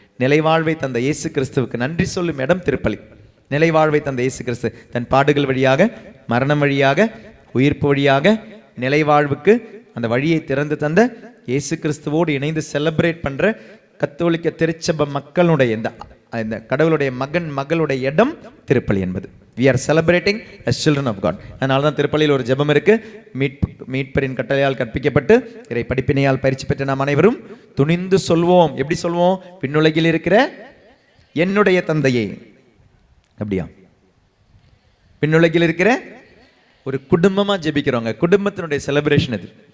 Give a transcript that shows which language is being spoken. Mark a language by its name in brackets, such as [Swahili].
[Tamil] நிலைவாழ்வை தந்த இயேசு கிறிஸ்துவுக்கு நன்றி சொல்லும் இடம் திருப்பலி. நிலைவாழ்வை தந்த இயேசு கிறிஸ்து தன் பாடுகள் வழியாக, மரணம் வழியாக, உயிர்ப்பு வழியாக நிலைவாழ்வுக்கு அந்த வழியை திறந்து தந்த இயேசு கிறிஸ்துவோடு இணைந்து செலிப்ரேட் பண்ணுற கத்தோலிக்க திருச்சபை மக்களுடைய இந்த கடவுளுடைய மகளுடைய இடம் திருப்பலி என்பது. [English] We are celebrating as children of God. [Tamil] அதனால தான் திருப்பலியில் ஒரு ஜெபம் இருக்கு. மீட்பரின் கட்டளையால் கற்பிக்கப்பட்டு இறை படிப்பினையால் பயிற்சி பெற்ற நாம் அனைவரும் துணிந்து சொல்வோம். எப்படி சொல்வோம்? விண்ணுலகில் இருக்கிற என்னுடைய தந்தையே. அப்படியா? விண்ணுலகில் இருக்கிற ஒரு குடும்பமா ஜெபிக்கிறவங்க, குடும்பத்தினுடைய செலிப்ரேஷன் இது.